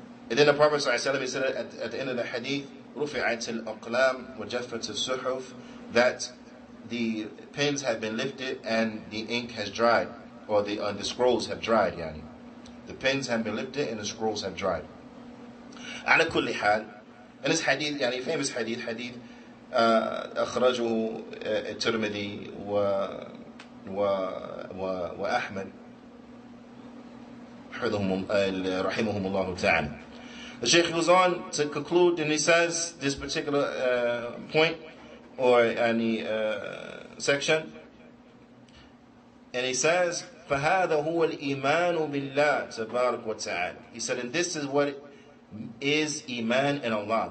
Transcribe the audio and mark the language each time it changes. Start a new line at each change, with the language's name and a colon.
English: And then the Prophet ﷺ said at the end of the hadith,
Arabic: رُفِعَتِ الْأَقْلَامِ وَجَفَّتِ الصُّحُفِ,
English: that the pens have been lifted and the ink has dried, or the scrolls have dried. Yani. The pens have been lifted and the scrolls have dried.
Arabic: على كل حال,
English: and this hadith, famous hadith
Arabic: أخرجه الترمذي وأحمد رحمهم الله تعالى.
English: The Shaykh goes on to conclude, and he says this particular point or any section, and he says,
Arabic: فَهَذَا هُوَ الْإِيمَانُ بِاللَّهِ تَبَارَكَ وَتَعَالَى.
English: He said, and this is what is Iman in Allah.